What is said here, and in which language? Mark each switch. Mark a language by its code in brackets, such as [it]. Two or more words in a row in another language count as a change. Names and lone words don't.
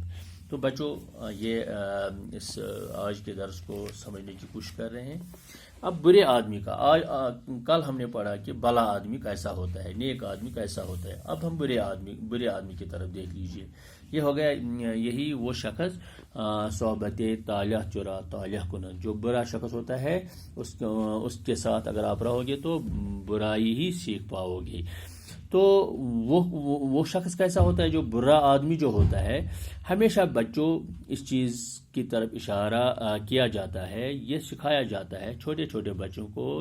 [ur] تو بچوں یہ اس آج کے درس کو سمجھنے کی کوشش کر رہے ہیں. اب برے آدمی کا کل ہم نے پڑھا کہ بھلا آدمی کیسا ہوتا ہے، نیک آدمی کیسا ہوتا ہے. اب ہم برے آدمی کی طرف دیکھ لیجئے. یہ ہو گیا یہی وہ شخص [fa] صحبت طالح چرا طالح کنن. [ur] جو برا شخص ہوتا ہے اس کے ساتھ اگر آپ رہو گے تو برائی ہی سیکھ پاؤ گے. تو وہ شخص کیسا ہوتا ہے؟ جو برا آدمی جو ہوتا ہے، ہمیشہ بچوں اس چیز کی طرف اشارہ کیا جاتا ہے، یہ سکھایا جاتا ہے چھوٹے چھوٹے بچوں کو.